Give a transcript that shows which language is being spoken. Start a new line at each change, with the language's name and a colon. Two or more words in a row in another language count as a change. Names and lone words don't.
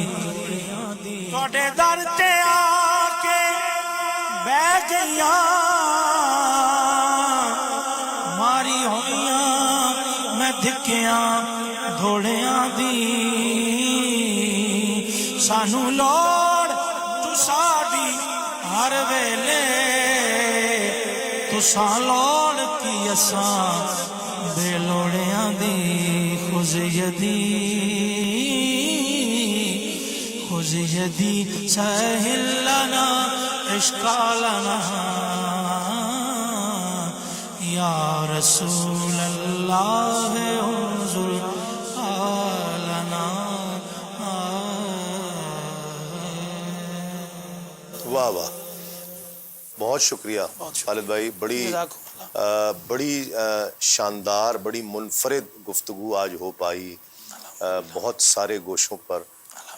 Punjabi: تواڈے در تے آ کے بہ گئیاں، ماری ہوئیاں میں دھکیاں دھوڑیاں دی، سانو لوڑ تو ساڈی ہر ویلے، تساں لوڑ کی اساں بے لوڑیاں دی.
Arabic: خذ یدی خذ یدی سہل لنا اشکالنا، یا رسول اللہ انظر حالنا.
Urdu: واہ واہ، بہت شکریہ خالد بھائی. بڑی شاندار، بڑی منفرد گفتگو آج ہو پائی، بہت سارے گوشوں پر.